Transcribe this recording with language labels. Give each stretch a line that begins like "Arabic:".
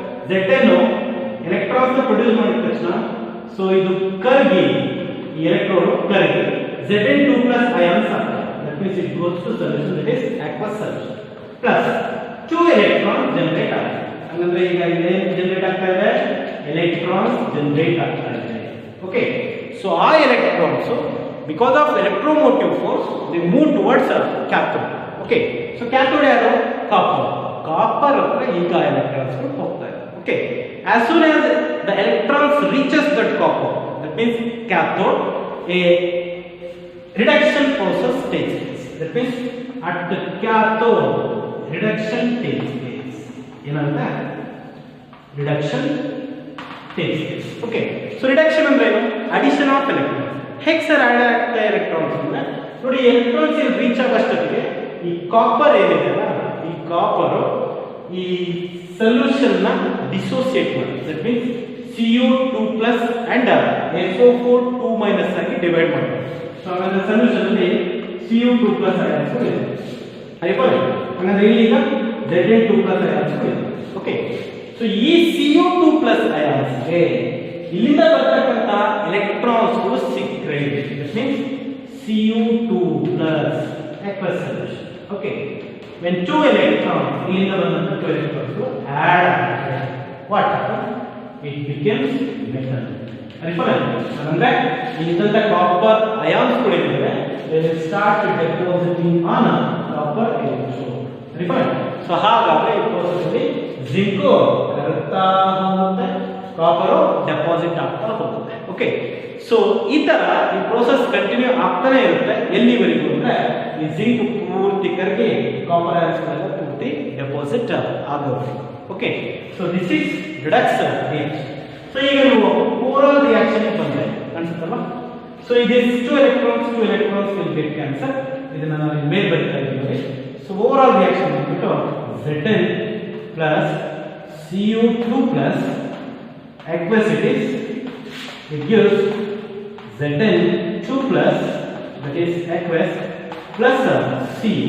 Kannada: Zn electrons produce ಮಾಡಿದ ತಕ್ಷಣ so ಇದು ಕರ್ಗಿ, ಈ ಎಲೆಕ್ಟ್ರೋಡ್ ಕರ್ಗಿ Zn2 ಪ್ಲಸ್ ಅಯಾನ್ಸ್ ಆಗ್ತದೆ.
English: that means it goes to solution that is aqueous solution plus 2 electron generate
Kannada: ಆಗುತ್ತೆ. ಹಾಗಂದ್ರೆ ಈಗ ಏನು ಜನರೇಟ್ ಆಗ್ತಾ ಇದೆ? ಎಲೆಕ್ಟ್ರಾನ್ಸ್ ಜನರೇಟ್ ಆಗ್ತಾ ಇದೆ.
English: Okay, so ಆ electrons because of electromotive force they move towards cathode. Okay, so cathode
Kannada: ಯಾರು? copper ಹತ್ರ ಈಗ electrons ಹೋಗ್ತಾ ಇದೆ.
English: Okay, as soon as the electrons reaches that copper, that means cathode, a reduction process takes place. That means at the cathode reduction takes place.
Kannada: ಏನಂತ?
English: reduction takes place. Okay, so reduction
Kannada: ಅಂದ್ರೆ ಏನು?
English: addition of electrons.
Kannada: ಹೇಗೆ sir add ಆಗ್ತಾ electrons ಅಂದರೆ ನೋಡಿ, electrons ಇಲ್ಲಿ reach ಆಗೋಷ್ಟೊತ್ತಿಗೆ ಈ copper ಏನಿದೆಯಲ್ಲ, ಈ ಕಾಪರು ಈ ಸೊಲ್ಯೂಷನ್ನ ಡಿಸೋಸಿಯೇಟ್ ಮಾಡಿ,
English: that means
Kannada: Cu2+ and SO4 2- ಆಗಿ ಡಿವೈಡ್ ಮಾಡಿ. ಸೊ ಹಾಗಾದ್ರೆ ಸೊಲ್ಯೂಷನ್ ಅಲ್ಲಿ Cu2+ ಅಯಾನ್ಸ್ ಇದೆ. ಹಾಗಾದ್ರೆ ಇಲ್ಲಿ ಈಗ Zn2+ ಅಯಾನ್ಸ್ ಇದೆ. ಓಕೆ, ಸೊ ಈ Cu2+ ಅಯಾನ್ಸ್ಗೆ ಇಲ್ಲಿಂದ ಬರ್ತಕ್ಕಂಥ ಎಲೆಕ್ಟ್ರಾನ್ಸ್ಗಳು ಸಿಕ್ಕರೆ,
English: That means Cu2+ aqueous solution. Okay, when two electrons,
Kannada: ಇಲ್ಲಿಂದ ಬಂದಂತ
English: two electrons add
Kannada: ಆಗ್ತವೆ,
English: what happens? It becomes metal.
Kannada: ಅಂದ್ರೆ ಇಲ್ಲಿದ್ದಂತ ಕಾಪರ್ ಅಯಾನ್ಸ್ ಗಳು ಏನಿದೆ,
English: they will start depositing on copper electrode.
Kannada: So ಹಾಗಾದ್ರೆ ಈ ಪ್ರೋಸೆಸ್ ಅಲ್ಲಿ ಜಿಂಕ್ ಕರಗ್ತಾ ಹೋಗುತ್ತೆ, ಕಾಪರ್ ಡೆಪಾಸಿಟ್ ಆಗ್ತಾ ಹೋಗುತ್ತೆ. ಓಕೆ, ಸೊ ಈ ತರ ಈ ಪ್ರೋಸೆಸ್ ಕಂಟಿನ್ಯೂ ಆಗ್ತಾನೆ ಇರುತ್ತೆ. ಎಲ್ಲಿವರೆಗೂ ಅಂದ್ರೆ ಈ ಜಿಂಕ್ ಪೂರ್ತಿ ಕರಗಿ ಕಾಪರ್ ಅಯಾನ್ಸ್ ಗಳೆಲ್ಲ ಪೂರ್ತಿ ಡೆಪಾಸಿಟ್ ಆಗೋದು.
English: Okay, so this is redox reaction. So
Kannada: ಈಗ ನೀವು ಓವರಾಲ್ ರಿಯಾಕ್ಷನ್ ಬಂದ್ರೆ ಅನ್ಸುತ್ತಲ್ಲ,
English: So it is two electrons will get cancel.
Kannada: ಇದನ್ನ ನಾವು ಮೇಲೆ ಬರ್ತಾ ಇದ್ದೀವಿ.
English: so overall reaction
Kannada: ಬಂದ್ಬಿಟ್ಟು
English: Zn plus Cu2+ aqueous it is, it gives Zn2+, that is aqueous, plus C.